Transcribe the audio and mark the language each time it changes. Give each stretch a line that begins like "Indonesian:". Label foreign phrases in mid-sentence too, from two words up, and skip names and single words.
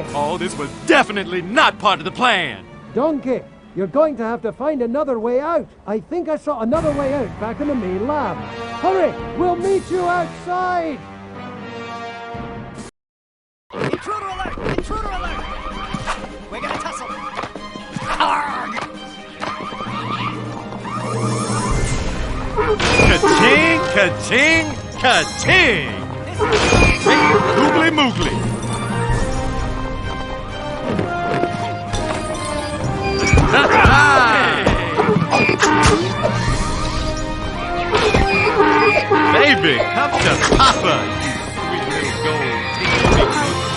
English: Oh, this was definitely not part of the plan. Donkey, you're going to have to find another way out. I think I saw another way out back in the main lab. Hurry, we'll meet you outside! Intruder alert! Intruder alert! We're gonna tussle. Ka-ching, ka-ching, ka-ching! Googly moogly. Baby, come to Papa, you sweet little gold tinky.